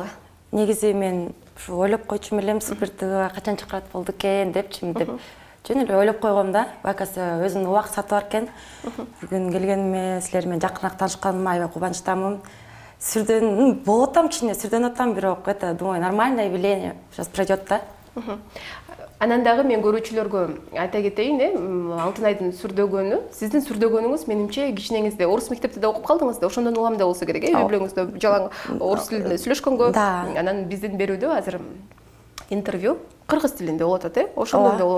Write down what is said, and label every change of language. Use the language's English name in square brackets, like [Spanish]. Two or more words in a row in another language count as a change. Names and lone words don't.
[Kyrgyz] Негизи мен ойлоп койчумун элем, Супер ТВ качан чакырат болду экен депчимин деп. Жөн эле ойлоп койгом да. Бакасы өзүнүн убакыт сааты бар экен. Бүгүн келгениме, силер менен жакыныраак таанышканыма аябай кубанычтамын. Сүрдөн болуп атам, кичине сүрдөнүп атам, бирок [Russian] думаю, нормальное явление сейчас пройдет [Kyrgyz] да. Анан дагы мен көрүүчүлөргө айта кетейин, Алтынайдын сүрдөгөнү, сиздин сүрдөгөнүңүз менимче кичинеңизде орус мектепте да окуп калдыңыз да, ошондон улам да болсо керек, үй бүлөңүздө жалаң орус тилинде сүйлөшкөнгө. Анан биздин берүүдө азыр интервью кыргыз тилинде болуп атат, ошондон да болот.